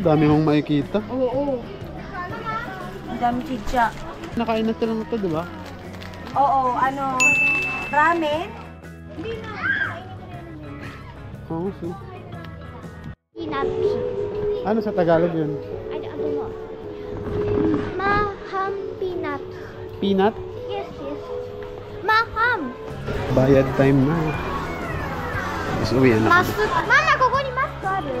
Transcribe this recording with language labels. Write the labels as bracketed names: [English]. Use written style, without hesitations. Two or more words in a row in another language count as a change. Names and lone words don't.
[Filipino] Dami mong makikita. Oo. Ang dami chicha. Nakain na lang ito, di ba? Oo, ano, ramen? Hindi na. Oo, so. Peanut. Ano sa Tagalog yun? [English] I don't know. Maham peanut. Peanut? Yes. [Filipino] Maham. bayad time na. Mas uwi na kami. [Japanese] ママここにマスクある？